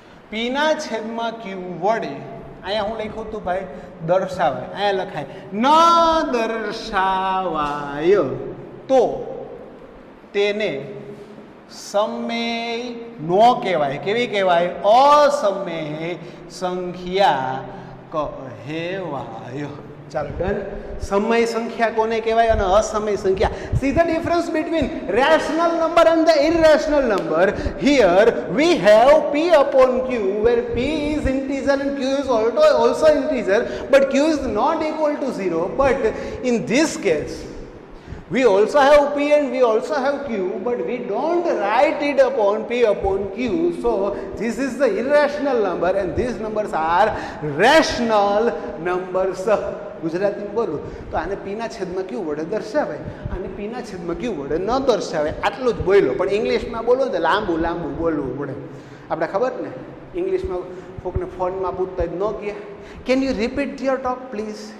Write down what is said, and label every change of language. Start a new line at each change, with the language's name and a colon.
Gujarati: પીના છેદમાં ક્યુ વડે, અહીંયા હું લખ્યું હતું ભાઈ દર્શાવાય, અહીંયા લખાય ન દર્શાવાય તો તેને સમય નો કહેવાય. કેવી કહેવાય? અસમય સંખ્યા કહેવાય. ચાલો ડન. સમય સંખ્યા કોને કહેવાય અને અસમય સંખ્યા?
English: See the difference between rational number and the irrational number. Here we have p upon q where p is integer and q is also integer, but q is not equal to 0. But in this case we also have p and we also have q, but we don't write it upon p upon q. So this is the irrational number and these numbers are rational numbers.
Gujarati: Gujarati બોલું તો આને પીના છેદમાં ક્યુ વડે દર્શાવાય, આને પીના છેદમાં ક્યુ વડે ન દર્શાવાય. આટલું જ બોલો. પણ ઇંગ્લિશમાં બોલો તો લાંબુ લાંબુ બોલવું પડે. આપણે ખબર ને ઇંગ્લિશમાં કોકને ફોનમાં પૂછતા ન કહે
English: Can you repeat your talk please?